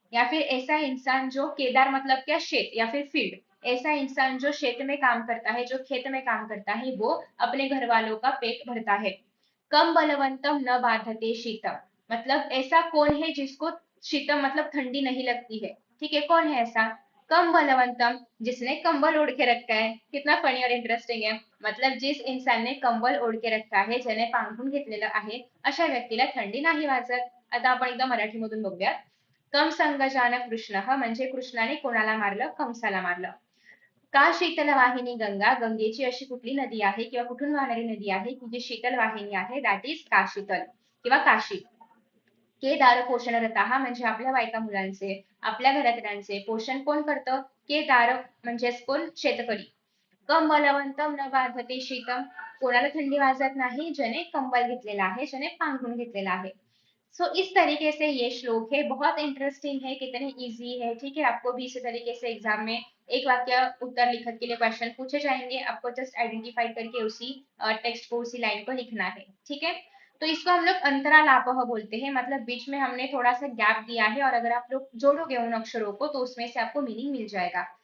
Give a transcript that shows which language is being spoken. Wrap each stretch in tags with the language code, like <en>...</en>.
<hi>या फिर ऐसा इंसान जो, केदार मतलब क्या, शेत या फिर फील्ड, ऐसा इंसान जो शेत में काम करता है, जो खेत में काम करता है, वो अपने घर वालों का पेट भरता है।</hi> <sa>कम बलवंतम न बाधते शीतम,</sa> <hi>मतलब ऐसा कौन है जिसको शीतम मतलब ठंडी नहीं लगती है। ठीक है, कौन है ऐसा।</hi> <sa>कम बलवंतम,</sa> <hi>जिसने कंबल ओढ़ के रखा है। कितना फनी और इंटरेस्टिंग है। मतलब जिस इंसानने कंबल ओढ के रखा</hi> <mr>आहे, ज्याने पांघरून घेतलेलं आहे, अशा व्यक्तीला थंडी नाही वाजत. आता आपण एकदा मराठीमधून बघूया.</mr> <sa>कम संगजान कृष्ण,</sa> <mr>म्हणजे कृष्णाने कोणाला मारलं? कंसाला मारलं.</mr> <sa>का शीतल वाहिनी गंगा,</sa> <mr>गंगेची अशी कुठली नदी आहे किंवा कुठून वाहणारी नदी आहे की जी शीतल वाहिनी आहे,</mr> <en>that is</en> <mr>काशीतल किंवा काशी.</mr> <sa>के दार पोषण रता,</sa> <mr>म्हणजे आपल्या बायका मुलांचे, आपल्या घरातल्यांचे पोषण कोण करतं? के दार म्हणजेच कोण? शेतकरी.</mr> <sa>कम बलवंतम न बाधते शीतम,</sa> <mr>कोणाला थंडी वाजत नाही, ज्याने कंबल घेतलेला आहे, ज्याने पांघरून घेतलेला आहे.</mr> <hi>सो इस तरीके से ये श्लोक है, बहुत इंटरेस्टिंग है, कितने इजी है, ठीक है। आपको भी इसी तरीके से एग्जाम में एक वाक्य उत्तर लिखत के लिए क्वेश्चन पूछे जाएंगे, आपको जस्ट आइडेंटिफाई करके उसी टेक्स्ट को, उसी लाइन को लिखना है, ठीक है। तो इसको हम लोग अंतरालापह बोलते हैं, मतलब बीच में हमने थोड़ा सा गैप दिया है और अगर आप लोग जोड़ोगे उन अक्षरों को तो उसमें से आपको मीनिंग मिल जाएगा।</hi>